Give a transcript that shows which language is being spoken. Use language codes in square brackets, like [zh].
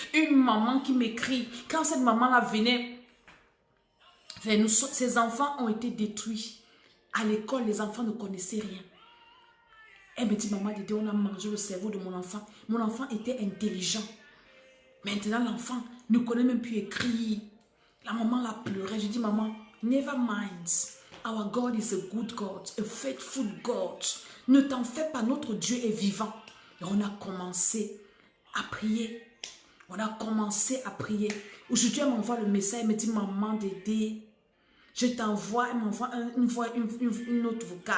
[fr] Une maman qui m'écrit. Quand cette maman-là venait, ses enfants ont été détruits. À l'école, les enfants ne connaissaient rien. Elle me dit, maman, Dédé, on a mangé le cerveau de mon enfant. Mon enfant était intelligent. Maintenant, l'enfant ne connaît même plus écrire. La maman l'a pleuré. Je dis, maman, [en] never mind. Our God is a good God, a faithful God. [fr] Ne t'en fais pas, notre Dieu est vivant. Et on a commencé à prier. On a commencé à prier. Aujourd'hui, elle m'envoie le message. Elle me dit, maman, Dédé, je t'envoie, elle m'envoie une autre vocale.